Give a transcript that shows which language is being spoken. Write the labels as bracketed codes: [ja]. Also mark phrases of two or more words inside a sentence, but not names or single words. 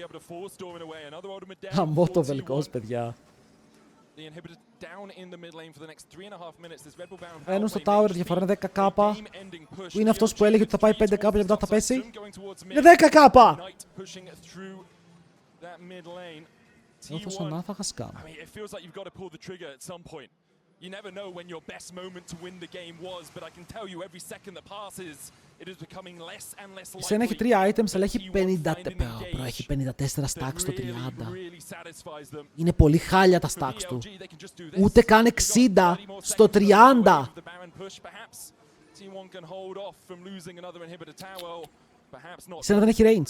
[el] Χαμό το Vel'Koz, παιδιά. Μπαίνουν στο tower, διαφορά είναι 10k. Που είναι αυτός που έλεγε ότι θα πάει 5k και μετά θα πέσει. Είναι 10k! Νιώθω σαν να θα σκάμ. [en] You never know when your best moment to win the game was, but I can tell you every second that passes, it is becoming less and less likely. [el] Σένα έχει 3 items, αλλά έχει 54 stacks στο 30. Είναι πολύ χάλια τα stacks του. Ούτε καν 60 στο 30. Σένα δεν έχει range.